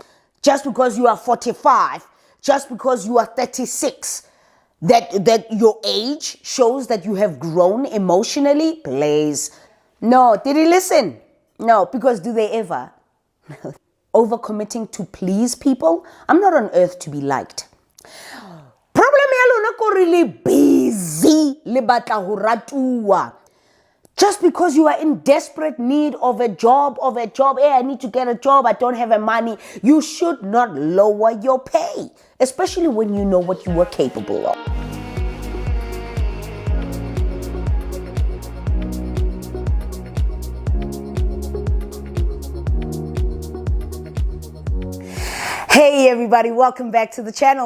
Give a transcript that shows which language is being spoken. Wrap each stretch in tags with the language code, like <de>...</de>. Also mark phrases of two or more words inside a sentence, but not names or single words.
<en>Just because you are 45, just because you are 36, that your age shows that you have grown emotionally, please. No, did he listen? No, because do they ever? Overcommitting to please people? I'm not on earth to be liked.</en> <st>Problem ya lona ko</st> <en>really busy</en> <st>le batla ho ratuwa.</st> <en>Just because you are in desperate need of a job, hey, I need to get a job, I don't have the money, you should not lower your pay, especially when you know what you are capable of. Hey everybody, welcome back to the channel.</en>